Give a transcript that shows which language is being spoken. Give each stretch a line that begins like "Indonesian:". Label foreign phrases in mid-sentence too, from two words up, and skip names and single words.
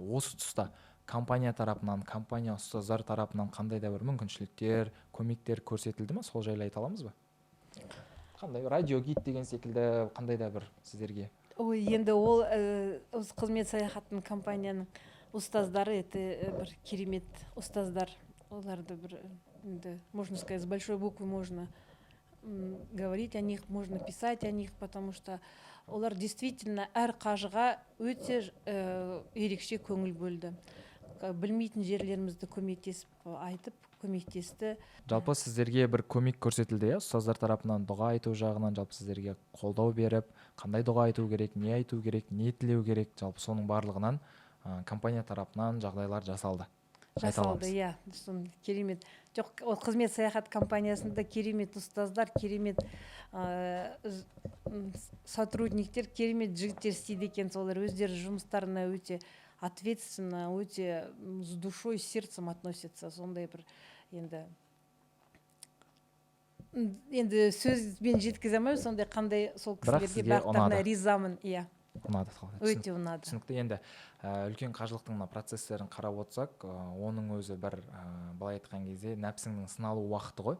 Kazakh: Осы тұста компания тарапынан, компания ұстаздар тарапынан қандай да бір мүмкіншіліктер, көмектер көрсетілді ме? Сол жайлы айта аламыз ба? Қандай радио гид деген секілді қандай да бір сіздерге? Енді ол осы қызмет саяхаттың компанияның ұстаздары, это бір керемет ұстаздар. Оларды бір,
Russian: можно сказать, с большой буквы можно говорить о них, можно писать о них, потому что
Kazakh: олар действительно әр қажыға өте ерекше көңіл бөлді. Білмейтін жерлерімізді көмектесіп айтып, көмектесті. Жалпы сіздерге бір көмек көрсетілді, иә? Ұстаздар тарапынан дұға айту жағынан жалпы сіздерге қолдау беріп, қандай дұға айту керек, не айту керек, не тілеу керек, жалпы соның барлығынан компания тарапынан жағдайлар жасалды. Жасалды, иә. Керемет. Жоқ, қызмет саяхат компаниясында керемет ұстаздар, керемет сотрудниктер, керемет жігіттер істейді екен. Солар өздері жұмыстарына өте ответственно, өте
Russian: с душой, с сердцем относятся.
Kazakh: Сондай бір енді енді сөзбен жеткізе алмаймын, сондай қандай сол Бірақ кісілерге сізге барлықтарына ұнады. ризамын. Иә, Ұнады. өте ұнады. Түсінікті. Енді үлкен қажылықтың мына процесстерін қарап отырсақ, оның өзі бір былай айтқан кезде нәпсіңнің сыналу уақыты ғой.